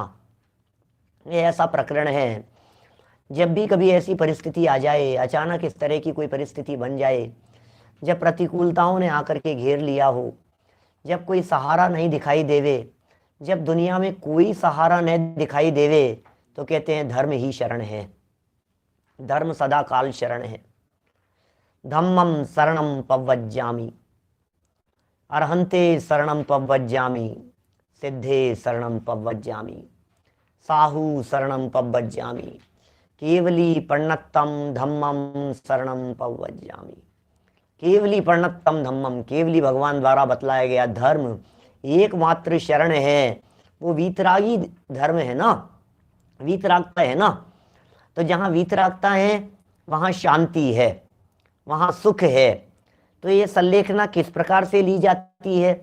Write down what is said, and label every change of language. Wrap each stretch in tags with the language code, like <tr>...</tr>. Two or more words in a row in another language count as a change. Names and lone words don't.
<hi>ये ऐसा प्रकरण है, जब भी कभी ऐसी परिस्थिति आ जाए, अचानक इस तरह की कोई परिस्थिति बन जाए, जब प्रतिकूलताओं ने आकर के घेर लिया हो, जब कोई सहारा नहीं दिखाई देवे, जब दुनिया में कोई सहारा नहीं दिखाई देवे, तो कहते हैं धर्म ही शरण है, धर्म सदा काल शरण है।</hi> <pra>धम्मं शरणं पव्वज्जामि, अर्हन्ते शरणं पव्वज्जामि, सिद्धे शरणं पव्वज्जामि, साहु शरणं पव्वज्जामि, केवली पर्णत्तम धम्मम शरणम पव्वज्जामि। केवली पर्णत्तम धम्मम,</pra> <hi>केवली भगवान द्वारा बतलाया गया धर्म एकमात्र शरण है। वो वीतरागी धर्म है ना, वीतरागता है ना। तो जहाँ वीतरागता है वहाँ शांति है, वहाँ सुख है। तो ये संलेखना किस प्रकार से ली जाती है?</hi>